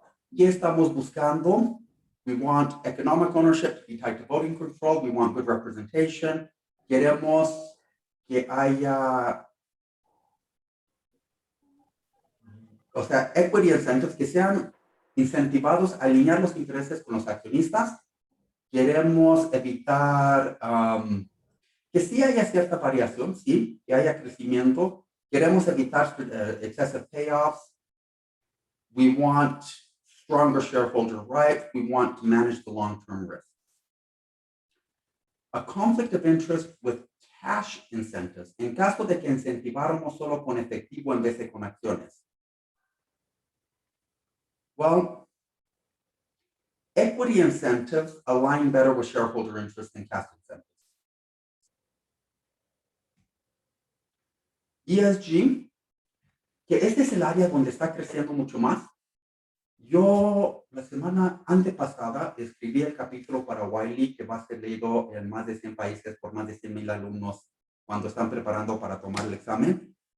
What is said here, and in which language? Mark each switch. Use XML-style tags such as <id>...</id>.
<es>Y estamos buscando,</es> <en>we want economic ownership to be tied to voting control, we want good representation,</en> <es>queremos que haya, o sea,</es> <en>equity incentives,</en> <es>que sean incentivados a alinear los intereses con los accionistas. Queremos evitar que sí haya cierta variación, sí, que haya crecimiento. Queremos evitar</es> <en>excessive payoffs. We want stronger shareholder rights. We want to manage the long-term risk. A conflict of interest with cash incentives,</en> <es>en caso de que incentiváramos solo con efectivo en vez de con acciones.</es> <en>Well, equity incentives align better with shareholder interest than cash incentives.</en> <es>ESG, que este es el área donde está creciendo mucho más. Yo la semana antepasada escribí el capítulo para Wiley, que va a ser leído en más de 100 países por más de 100,000 alumnos cuando están preparando para tomar el examen.</es>